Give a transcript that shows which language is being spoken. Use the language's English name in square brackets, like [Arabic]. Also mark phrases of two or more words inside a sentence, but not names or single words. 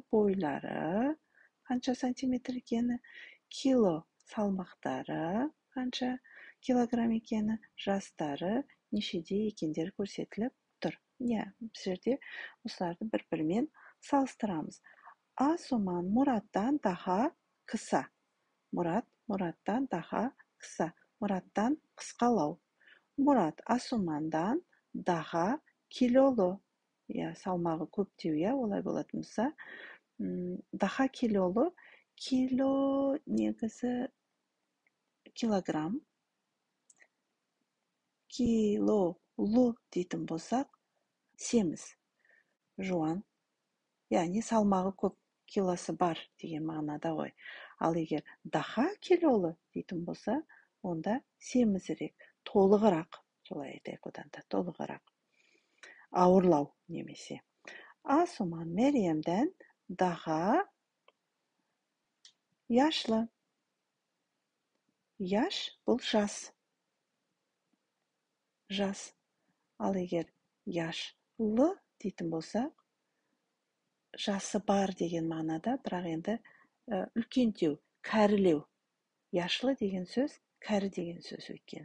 [Kazakh] Бойлары қанша сантиметр екені, кило салмақтары қанша килограмм екені, жастары нешеде екендері көрсетіліп тұр. Біз жерде осыларды бір-бірімен салыстырамыз. Асуман Мураттан daha қыса. Мурат Мураттан daha қыса. Мураттан қысқалау. [Turkish] Мурат Асумандан daha kilolu. [Kazakh] салмағы көп деу, олай болатын болса. [Turkish] Daha kilolu, [Kazakh] kilo негізі килограмм, килолу дейтін болсақ, семіз, жуан, яғни салмағы көп, килосы бар деген мағынада ғой. Ал егер [Turkish] daha kilolu [Kazakh] дейтін болса, онда семізірек, толығырақ, солай айтайық, одан да толығырақ, ауырлау немесе. [Turkish] Asuman Meryem'den daha yaşlı. [Kazakh] Yaş бұл жас. Жас. Ал егер яшлы дейтін болсақ, жасы бар деген мағынада, бірақ енді үлкендеу, кәрілеу. Яшлы деген сөз, кәрі деген сөз өйткені.